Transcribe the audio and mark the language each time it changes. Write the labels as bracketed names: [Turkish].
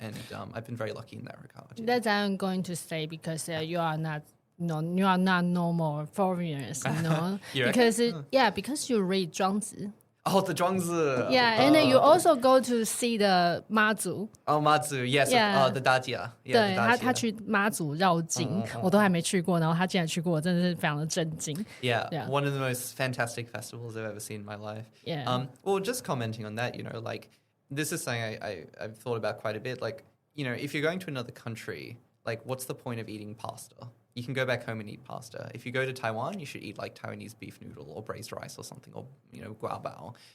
[English] And I've been very lucky in that regard. That's what I'm going to say, because you are not you are not normal foreigners, because because you read 庄子. Oh, the Zhuangzi. Yeah, and then you also go to see the 妈祖. Oh, 妈祖, yes. The Dajia. [Chinese] 对，他去妈祖绕境，我都还没去过，然后他竟然去过，我真的是非常的震惊。 [English] Yeah, one of the most fantastic festivals I've ever seen in my life. Yeah. Well, just commenting on that, like, this is something I've thought about quite a bit. Like, if you're going to another country, like, what's the point of eating pasta? You can go back home and eat pasta. If you go to Taiwan, you should eat like Taiwanese beef noodle or braised rice or something, or guabao.